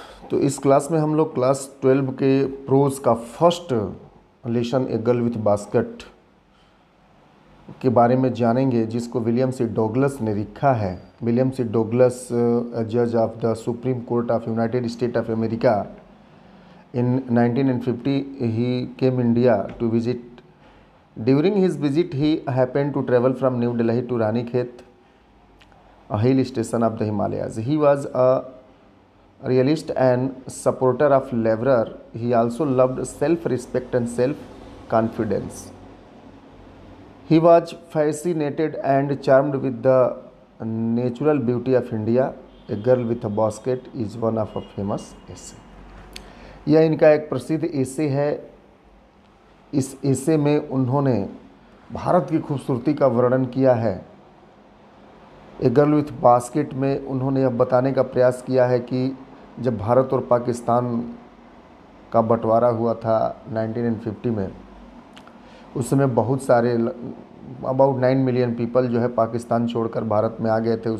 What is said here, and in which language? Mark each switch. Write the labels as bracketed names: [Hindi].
[Hindi] तो इस क्लास में हम लोग क्लास 12 के प्रोज का first lesson a girl with basket के बारे में जानेंगे, जिसको विलियम सी डगलस ने लिखा है। विलियम सी डगलस, जज of the supreme court of United state of America. [English] In 1950 he came India to visit. During his visit he happened to travel from New Delhi to Ranikhet, a hill station of the Himalayas. He was a realist and supporter of labor. He also loved self-respect and self-confidence. He was fascinated and charmed with the natural beauty of India. A Girl with a Basket is one of a famous essay. [Hindi] यह इनका एक प्रसिद्ध एसे है। इस एसे में उन्होंने भारत की खूबसूरती का वर्णन किया है। ए गर्ल विथ बास्केट में उन्होंने यह बताने का प्रयास किया है कि जब भारत और पाकिस्तान का बंटवारा हुआ था 1950 में, उस समय बहुत सारे [English] about 9 million people [Hindi] जो है पाकिस्तान छोड़कर भारत में आ गए थे।